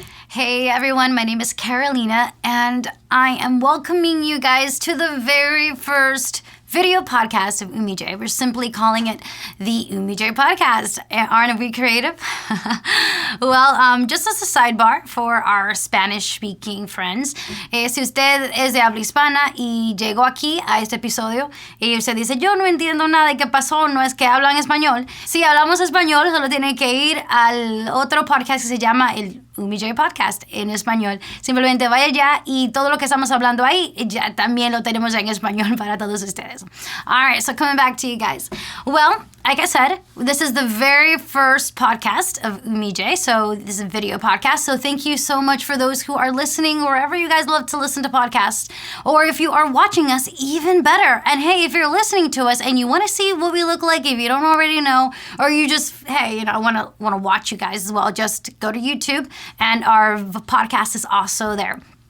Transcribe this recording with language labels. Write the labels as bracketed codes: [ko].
[en] Hey everyone, my name is Carolina, and I am welcoming you guys to the very first video podcast of Humillé. We're simply calling it the Humillé Podcast. Aren't we creative? Well, just as a sidebar for our Spanish-speaking friends, [es] si usted es de habla hispana y llegó aquí a este episodio y usted dice, yo no entiendo nada de qué pasó, no es que hablan español. Si hablamos español, solo tiene que ir al otro podcast que se llama el Humillé Podcast en español. Simplemente vaya allá y todo lo que estamos hablando ahí ya también lo tenemos en español para todos ustedes. [en] All right, so coming back to you guys. Well, like I said, this is the very first podcast of Humillé, so this is a video podcast. So thank you so much for those who are listening wherever you guys love to listen to podcasts, or if you are watching us, even better. And hey, if you're listening to us and you want to see what we look like, if you don't already know, or you just, hey, you know, want to watch you guys as well, just go to YouTube, and our podcast is also there.